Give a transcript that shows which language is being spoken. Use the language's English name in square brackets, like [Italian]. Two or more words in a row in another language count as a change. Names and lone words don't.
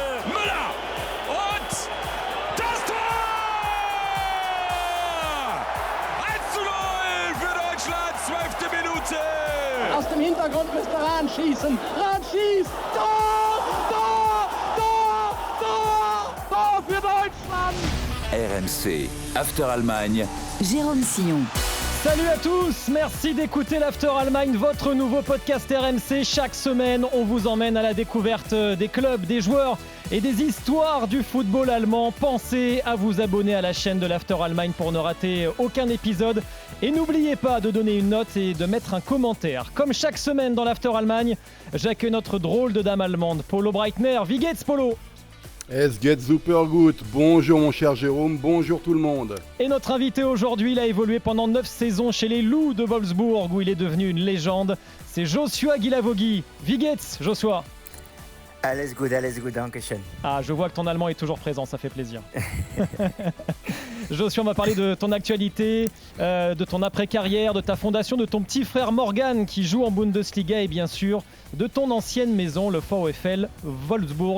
[German] Müller! Und das Tor! 1:0 für Deutschland, 12. Minute! Aus dem Hintergrund müsste Rahn schießen. Rahn schießt! Tor! Tor! Tor! Tor! Tor für Deutschland! [French] RMC, After Allemagne. Jérôme Sillon. Salut à tous, merci d'écouter l'After Allemagne, votre nouveau podcast RMC. Chaque semaine, on vous emmène à la découverte des clubs, des joueurs et des histoires du football allemand. Pensez à vous abonner à la chaîne de l'After Allemagne pour ne rater aucun épisode. Et n'oubliez pas de donner une note et de mettre un commentaire. Comme chaque semaine dans l'After Allemagne, j'accueille notre drôle de dame allemande, Polo Breitner. [German] Wie geht's, Polo ? Es geht super gut. [French] Bonjour mon cher Jérôme, bonjour tout le monde. Et notre invité aujourd'hui, il a évolué pendant 9 saisons chez les Loups de Wolfsburg où il est devenu une légende. C'est Joshua Guilavogui. [German] Wie geht's, [French] Joshua ? [German] Alles gut, dankeschön. [French] Ah, je vois que ton allemand est toujours présent, ça fait plaisir. Joshua, on va parler de ton actualité, de ton après-carrière, de ta fondation, de ton petit frère Morgan qui joue en Bundesliga et bien sûr de ton ancienne maison, le VfL Wolfsburg.